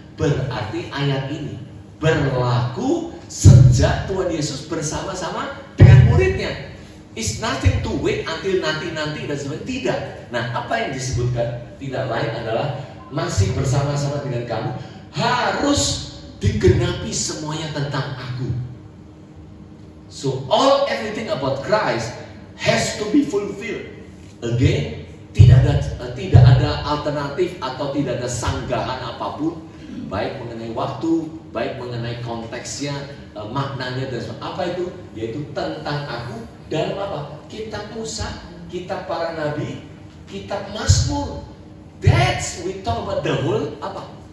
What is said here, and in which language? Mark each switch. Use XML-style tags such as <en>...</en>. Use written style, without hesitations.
<id>Berarti ayat ini berlaku sejak Tuhan Yesus bersama-sama dengan muridnya.</id> <en>It's nothing to wait until</en> <id>nanti-nanti dan sebagainya. Tidak. Nah, apa yang disebutkan tidak lain adalah masih bersama-sama dengan kamu, harus digenapi semuanya tentang aku.</id> <en>So everything about Christ has to be fulfilled.</en> <id>Again, tidak ada alternatif atau tidak ada sanggahan apapun, baik mengenai waktu, baik mengenai konteksnya, maknanya dan sebagainya. Apa itu? Yaitu tentang aku dalam apa? Kitab Musa, kitab para nabi, kitab Mazmur.</id> <en>That's we talk about the whole apa?</en>